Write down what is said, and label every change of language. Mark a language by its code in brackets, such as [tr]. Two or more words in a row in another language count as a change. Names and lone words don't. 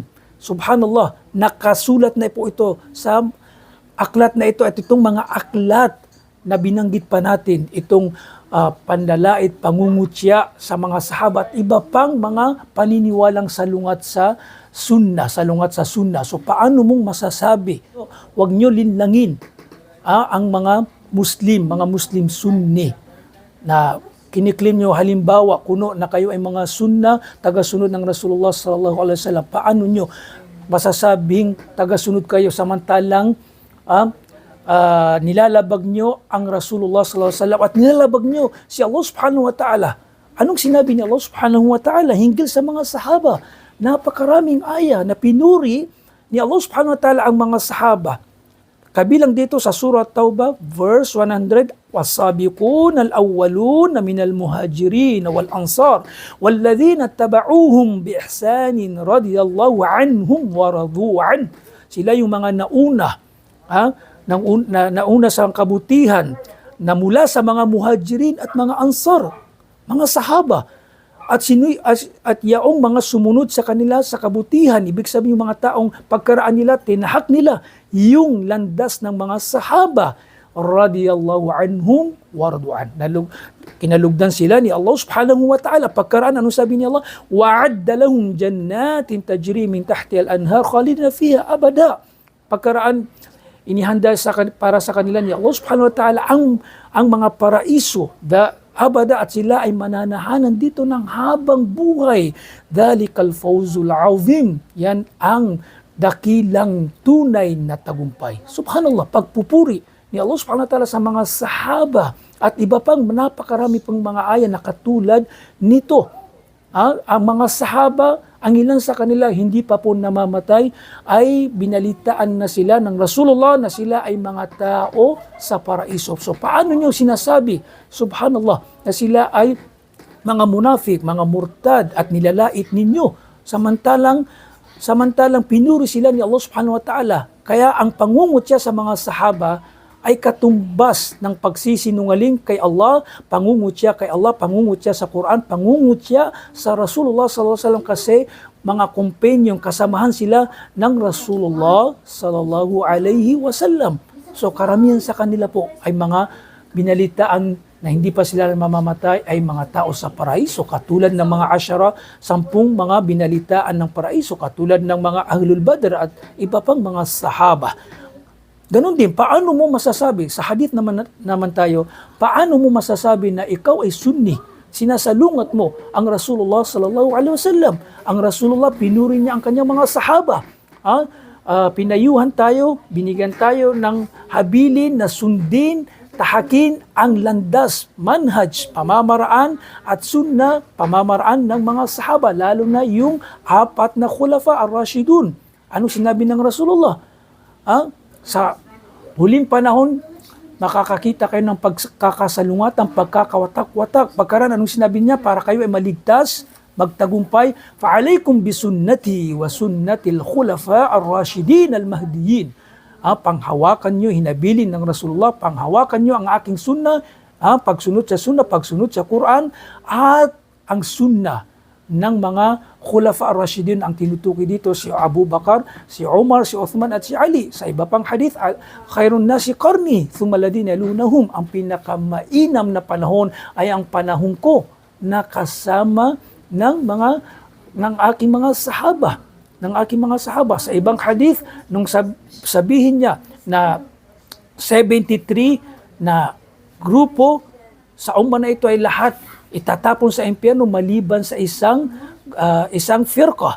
[tl] Subhanallah, nakasulat na po ito sa aklat na ito, at itong mga aklat na binanggit pa natin, itong panlalait, pangungutya sa mga sahabat, iba pang mga paniniwalang salungat sa sunnah, So paano mong masasabi? Huwag nyo linlangin ang mga Muslim Sunni na kiniklaim nyo, halimbawa, kuno na kayo ay mga sunnah, tagasunod ng Rasulullah [ar] صلى الله عليه وسلم. [tl] Paano nyo masasabing tagasunod kayo samantalang nilalabag nyo ang Rasulullah [ar] صلى الله عليه وسلم [tl] at nilalabag nyo si Allah [ar] سبحانه وتعالى? [tl] Anong sinabi ni Allah [ar] سبحانه وتعالى [tl] hinggil sa mga sahaba? Napakaraming aya na pinuri ni Allah [ar] سبحانه وتعالى [tl] ang mga sahaba. Kabilang dito sa Surah Taubah, verse 100, [ar] وَالسَّابِقُونَ الْأَوَّلُونَ مِنَ الْمُهَاجِرِينَ وَالْأَنصَارِ وَالَّذِينَ اتَّبَعُوهُمْ بِإِحْسَانٍ رَضِيَ اللَّهُ عَنْهُمْ وَرَضُوا عَنْهُ. [tl] Sila yung mga nauna sa kabutihan na mula sa mga muhajirin at mga ansar, mga sahaba. At yaong mga sumunod sa kanila sa kabutihan, ibig sabihin yung mga taong pagkaraan nila, tinahak nila yung landas ng mga sahaba, [ar] رضي الله عنهم ورضوا عنه. [tl] Kinalugdan sila ni Allah [ar] سبحانه وتعالى. [tl] Pagkaraan, ano sabi ni Allah? [ar] وأعد لهم جنات تجري من تحتها الأنهار خالدين فيها أبدا. [tl] Pagkaraan, inihanda para sa kanila ni Allah [ar] سبحانه وتعالى [tl] ang mga paraiso, abada, at sila ay mananahanan dito ng habang buhay. [ar] ذلك الفوز العظيم. [tl] Yan ang dakilang tunay na tagumpay. Subhanallah, pagpupuri ni Allah [ar] سبحانه وتعالى [tl] sa mga sahaba at iba pang napakarami pang mga aya na katulad nito. Ang mga sahaba, ang ilan sa kanila hindi pa po namamatay, ay binalitaan na sila ng Rasulullah na sila ay mga tao sa paraiso. So paano nyo sinasabi, subhanallah, na sila ay mga munafik, mga murtad at nilalait ninyo, samantalang pinuri sila ni Allah [ar] سبحانه وتعالى. [tl] Kaya ang pangungutya sa mga sahaba ay katumbas ng pagsisinungaling kay Allah, pangungutya kay Allah, pangungutya sa Quran, pangungutya sa Rasulullah [ar] صلى الله عليه وسلم, [tl] kasi mga companion, kasamahan sila ng Rasulullah [ar] صلى الله عليه وسلم. [tl] So karamihan sa kanila po ay mga binalitaan na hindi pa sila mamamatay, ay mga tao sa paraiso, katulad ng mga 10 mga binalitaan ng paraiso, katulad ng mga Ahlul Badr at iba pang mga sahaba. Ganon din, paano mo masasabi, sa hadith naman tayo, paano mo masasabi na ikaw ay Sunni Sinasalungat mo ang Rasulullah [ar] صلى الله عليه وسلم. [tl] Ang Rasulullah, pinuri niya ang kanyang mga sahaba. Pinayuhan tayo, binigyan tayo ng habilin na sundin, tahakin ang landas, manhaj, pamamaraan at sunna, pamamaraan ng mga sahaba, lalo na yung 4 na [ar] الخلفاء الراشدون. [tl] Anong sinabi ng Rasulullah? Sa huling panahon, makakakita kayo ng pagkakasalungatan, pagkakawatak-watak. Pagkaran, anong sinabi niya? Para kayo ay maligtas, magtagumpay, [ar] فعليكم بسنتي وسنة الخلفاء الراشدين المهديين. [tl] Panghawakan nyo, hinabilin ng Rasulullah, panghawakan nyo ang aking sunnah, pagsunod sa sunnah, pagsunod sa Quran, at ang sunnah ng mga [ar] الخلفاء الراشدين. [tl] Ang tinutukoy dito si Abu Bakar, si Umar, si Uthman at si Ali. Sa iba pang hadith, [ar] خير الناس قرني ثم الذين يلونهم. [tl] Ang pinakamainam na panahon ay ang panahon ko na kasama ng aking mga sahaba. Sa ibang hadith, nung sabihin niya na 73 na grupo sa umma na ito ay lahat itatapon sa impyerno maliban sa isang firqa.